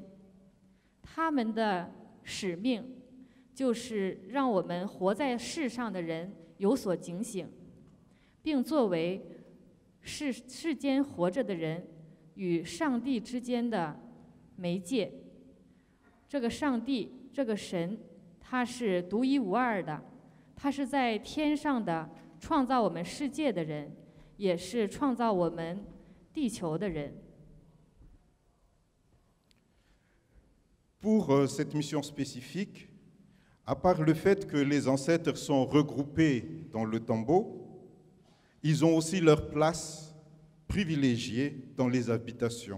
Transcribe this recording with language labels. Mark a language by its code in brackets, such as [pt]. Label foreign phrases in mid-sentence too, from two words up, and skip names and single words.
[zh] 他们的使命就是让我们活在世上的人有所警醒，并作为世间活着的人与上帝之间的媒介。这个上帝，这个神，他是独一无二的，他是在天上的创造我们世界的人，也是创造我们地球的人。 [fr] Pour cette mission spécifique, à part le fait que les ancêtres sont regroupés dans le tombeau, ils ont aussi leur place privilégiée dans les habitations.